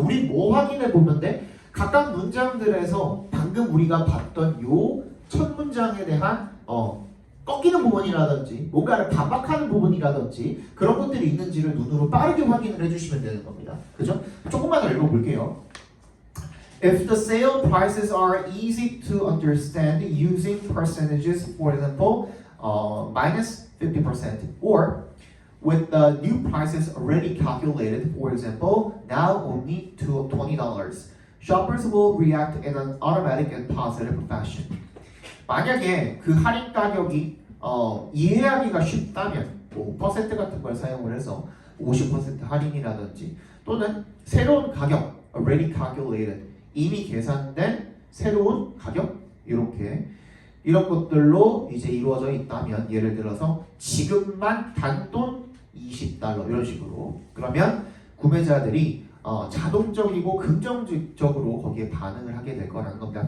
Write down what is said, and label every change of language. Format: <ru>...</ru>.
<ko>우리 뭐 확인해 보면 돼? 각각 문장들에서 방금 우리가 봤던 요 첫 문장에 대한 꺾이는 부분이라든지 뭔가를 반박하는 부분이라든지 그런 것들이 있는지를 눈으로 빠르게 확인을 해주시면 되는 겁니다. 그죠? 조금만 더 읽어볼게요.</ko> <en>If the sale prices are easy to understand using percentages, for example, minus 50%, or with the new prices already calculated, for example, now only to $20, shoppers will react in an automatic and positive fashion.</en> <ko>만약에 그 할인 가격이 이해하기가 쉽다면 뭐 퍼센트 같은 걸 사용을 해서 50% 할인이라든지 또는 새로운 가격</ko> <en>already calculated</en> <ko>이미 계산된 새로운 가격 이렇게 이런 것들로 이제 이루어져 있다면 예를 들어서 지금만 단돈 $20 이런 식으로 그러면 구매자들이 자동적이고 긍정적으로 거기에 반응을 하게 될 거라는 겁니다.</ko>